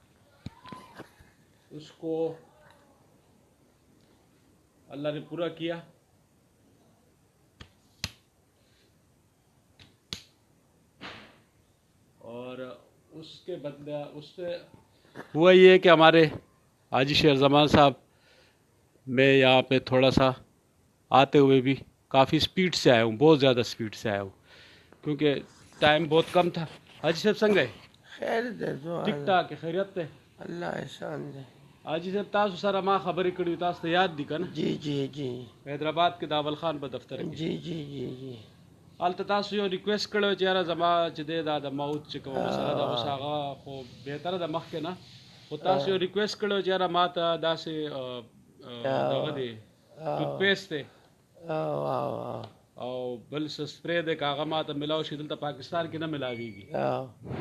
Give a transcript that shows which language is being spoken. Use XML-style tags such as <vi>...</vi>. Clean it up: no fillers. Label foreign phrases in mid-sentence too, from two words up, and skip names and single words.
<ur>اس کو اللہ نے پورا کیا، اور اس کے بدلے اس سے ہوا یہ کہ ہمارے حاجی شیر زمان صاحب میں یہاں پہ تھوڑا سا آتے ہوئے بھی کافی سپیڈ سے آیا ہوں، بہت زیادہ سپیڈ سے آیا ہوں، کیونکہ ٹائم بہت کم تھا۔</ur> <ps>حاجی صاحب سنگ ہے خیر دے دعا ٹھیک ٹھاک خیریت تے اللہ احسان دے۔ حاجی صاحب تاسو سره ما خبرې کړې تاسو ته یاد دي کنه؟ جی جی جی حیدرآباد کې د اول خان په دفتر کې جی جی جی جی هلته تاسو یو ریکویسٹ کړی و چې یاره زما چې دی دا د موت چې کومه مسله ده اوس هغه خو بهتره ده مخکې نه، خو تاسو یو ریکویسٹ کړی و چې یاره ما ته داسې دغه دی</ps> <en>tooth paste</en> <ps>دی او بل څه سپری دی که هغه ما ته میلاو شي دلته پاکستان کې نه میلاویږي،</ps>